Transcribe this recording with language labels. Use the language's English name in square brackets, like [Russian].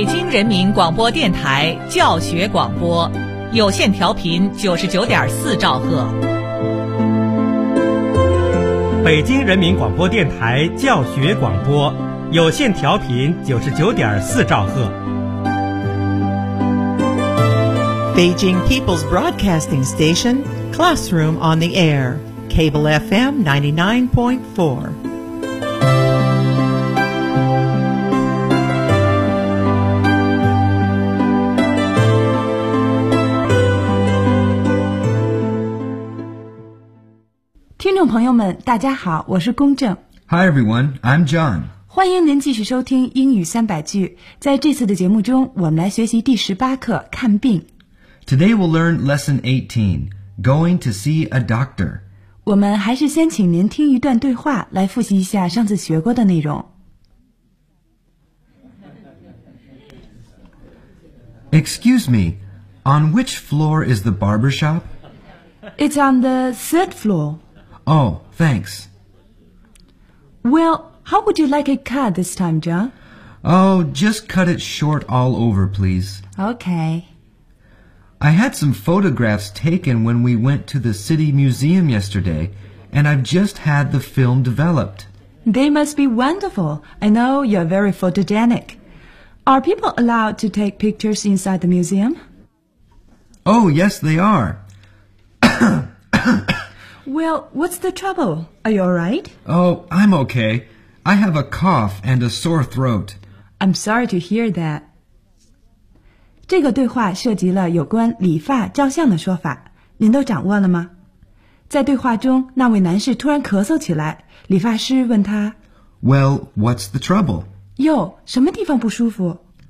[Chinese] 人民广播电台教学广播，有线调频99.4兆赫。北京人民广播电台教学广播，有线调频99.4兆赫。 [English] Beijing People's Broadcasting Station, Classroom on the Air, Cable FM 99.4. [Chinese] Hello, 朋友们，大家好，我是龚正。 [English] Hi everyone, I'm John. [Chinese] 欢迎您继续收听英语三百句。在这次的节目中，我们来学习第十八课看病。 [English] Today we'll learn lesson 18, going to see a doctor. [Chinese] 我们还是先请您听一段对话，来复习一下上次学过的内容。 [English] Excuse me, on which floor is the barber shop? It's on the third floor. Oh, thanks. Well, how would you like it cut this time, John? Oh, just cut it short all over, please. Okay. I had some photographs taken when we went to the City Museum yesterday, and I've just had the film developed. They must be wonderful. I know you're very photogenic. Are people allowed to take pictures inside the museum? Oh, yes, they are. Well, what's the trouble? Are you all right? Oh, I'm okay. I have a cough and a sore throat. I'm sorry to hear that. [Chinese] 这个对话涉及了有关理发照相的说法，您都掌握了吗？在对话中，那位男士突然咳嗽起来，理发师问他 [English] Well, what's the trouble? [Chinese] 哟，什么地方不舒服？